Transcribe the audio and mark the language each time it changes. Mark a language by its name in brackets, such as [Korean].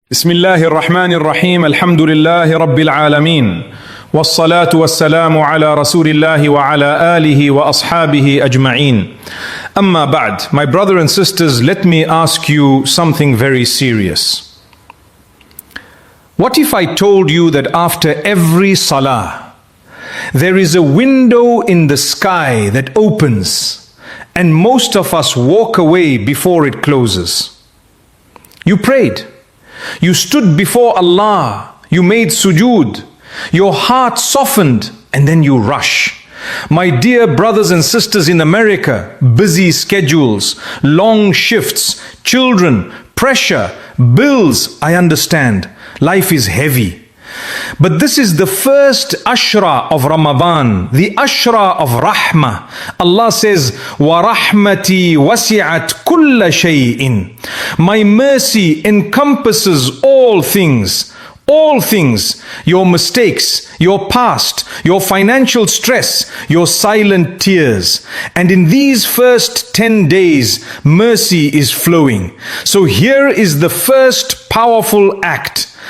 [Arabic] بسم الله الرحمن الرحيم الحمد لله رب العالمين والصلاة والسلام على رسول الله وعلى آله وأصحابه أجمعين. أما بعد, [English] my brother and sisters, let me ask you something very serious. What if I told you that after every salah there is a window in the sky that opens and most of us walk away before it closes? You prayed. You stood before Allah, you made sujood, your heart softened, and then you rush. My dear brothers and sisters in America, busy schedules, long shifts, children, pressure, bills, I understand. Life is heavy. But this is the first ashra of Ramadan, the ashra of Rahmah. Allah says, [Arabic] وَرَحْمَتِي وَسِعَتْ كُلَّ شَيْءٍ. [English] My mercy encompasses all things. All things, your mistakes, your past, your financial stress, your silent tears. And in these first 10 days, mercy is flowing. So here is the first powerful act.